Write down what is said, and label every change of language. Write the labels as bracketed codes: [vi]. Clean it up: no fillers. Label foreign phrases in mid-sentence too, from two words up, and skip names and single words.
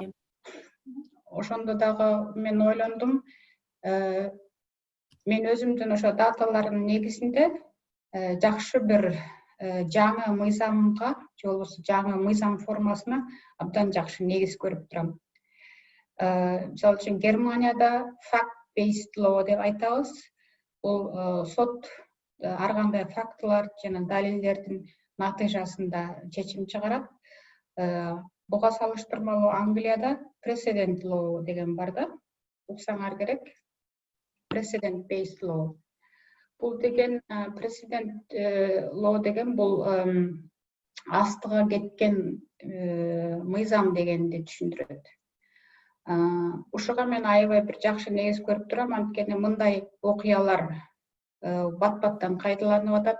[ky] Ошондо дагы мен ойлондум. Мен өзүмдүн ошо даталардын негизинде жакшы бир жаңы мыйзамга же болбосо жаңы мыйзам формасына абдан жакшы негиз көрүп турам. Мисалы үчүн Германияда [en] fact-based law [ky] деп айтабыз. Бул сот ар кандай фактылар жана далилдердин натыйжасында чечим чыгарат. Буга салыштырмалуу Англияда [en] precedent law [ky] деген бар да. Уксаңар керек. [en] Precedent-based law. [ky] Бул деген [en] precedent law [ky] деген бул астыга кеткен мыйзам дегенди түшүндүрөт. Ушуга мен аябай бир жакшы негиз көрүп турам, анткени мындай окуялар бат-баттан кайталанып атат.